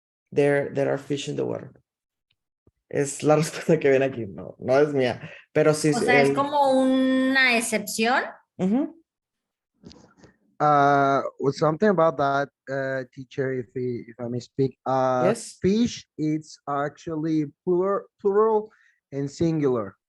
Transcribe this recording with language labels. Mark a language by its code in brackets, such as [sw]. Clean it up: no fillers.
[en] There are fish in the water. [es] Es la respuesta que viene aquí, no es mía. Pero sí, O sea, es como una excepción. Ujú. [en] With something about that, teacher, if I may speak, Yes. fish is actually plural and singular.